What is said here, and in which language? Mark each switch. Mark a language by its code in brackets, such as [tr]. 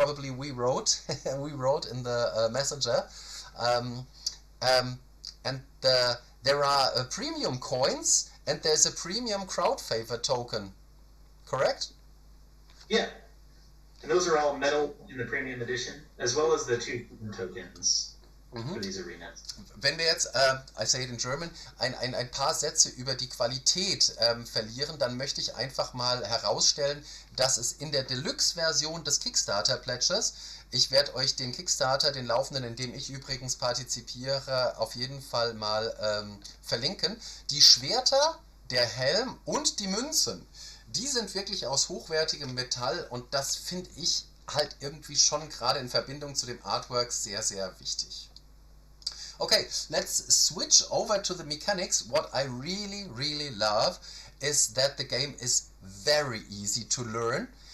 [en] Probably we wrote in the messenger, and there are premium coins and there's a premium crowd favor token. Correct? Yeah. And those are all metal in the premium edition, as well as the 2 tokens [de] für diese Arenas. Wenn wir jetzt, [en] I say it in German, [de] ein paar Sätze über die Qualität verlieren, dann möchte ich einfach mal herausstellen, dass es in der Deluxe-Version des Kickstarter-Pledges, ich werde euch den Kickstarter, den laufenden, in dem ich übrigens partizipiere, auf jeden Fall mal verlinken, die Schwerter, der Helm und die Münzen, die sind wirklich aus hochwertigem Metall und das finde ich halt irgendwie schon gerade in Verbindung zu dem Artwork sehr, sehr wichtig. [en] Okay, let's switch over to the mechanics. What I really, really love is that the game is very easy to learn.